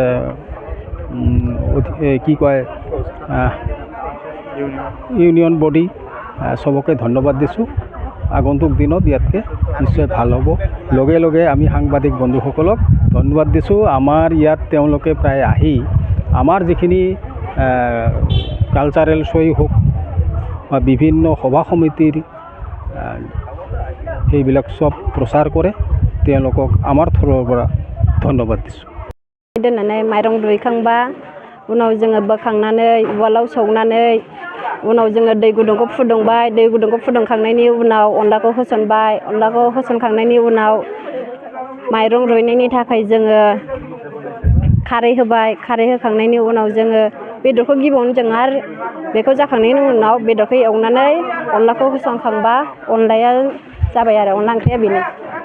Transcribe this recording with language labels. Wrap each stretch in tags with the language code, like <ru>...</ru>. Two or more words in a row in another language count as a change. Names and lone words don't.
<as>কি কয় ইউনিয়ন বডি চবকে ধন্যবাদ দিছোঁ আগন্তুক দিনত ইয়াতকৈ নিশ্চয় ভাল হ'ব লগে লগে আমি সাংবাদিক বন্ধুসকলক ধন্যবাদ দিছোঁ আমাৰ ইয়াত তেওঁলোকে প্ৰায় আহি আমাৰ যিখিনি কালচাৰেল শ্ব'ই হওক বা বিভিন্ন সভা সমিতিৰ সেইবিলাক চব প্ৰচাৰ কৰে তেওঁলোকক আমাৰ ফালৰ পৰা ধন্যবাদ দিছোঁ</as> <brx>दोननानै माइरं रुइखांबा उनाव जोङो बोखांनानै उवालाव सौनानै उनाव जोङो दै गुदुंखौ फुदुंबाय दै गुदुंखौ फुदुंखांनायनि उनाव अनलाखौ होसनबाय अनलाखौ होसनखांनायनि उनाव माइरं रुइनायनि थाखाय जोङो खारै होबाय खारै होखांनायनि उनाव जोङो बेदरखौ गिबियावनो जों आरो बेखौ जाखांनायनि उनाव बेदरखौ एवनानै अनलाखौ होसनखांबा अनलाया जाबाय आरो अनला ओंख्रिया बेनो</brx>